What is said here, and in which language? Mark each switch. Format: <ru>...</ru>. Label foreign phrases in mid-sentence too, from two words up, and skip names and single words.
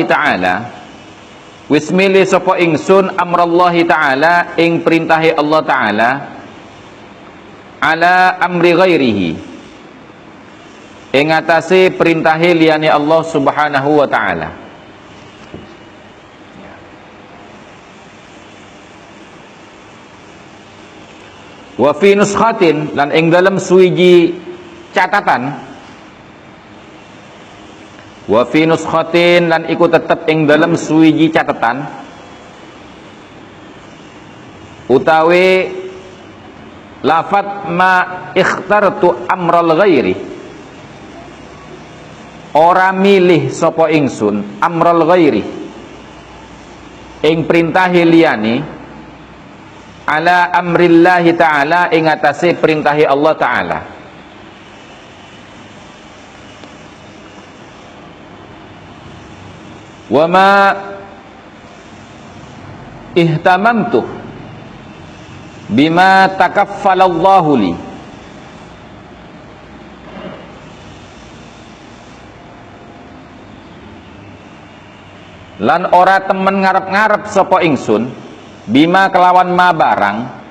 <jv>ta'ala, wis milih sapa ingsun</jv> <ar>amrallahi ta'ala</ar> <jv>ing perintahe Allah ta'ala,</jv> <ar>ala amri ghairihi,</ar> <jv>ing atase perintahe liyane Allah</jv> <ar>subhanahu wa ta'ala. Wa fi nuskhatin,</ar> <jv>lan ing dalam suwiji catatan,</jv> <ar>wa fi nuskhatin,</ar> <jv>lan iku tetep ing dalam suwiji catatan, utawi lafat</jv> <ar>ma ikhtartu amral ghairi,</ar> <jv>ora milih sapa ingsun</jv> <ar>amral ghairi</ar> <jv>ing perintahe liyane,</jv> <ar>ala amrillahi ta'ala</ar> <jv>ing atase perintahe Allah ta'ala.</jv> <ar>Wa ma ihtamamtu bima takaffalallahu li,</ar> <jv>lan ora temen ngarep-ngarep sapa ingsun bima kelawan ma barang</jv>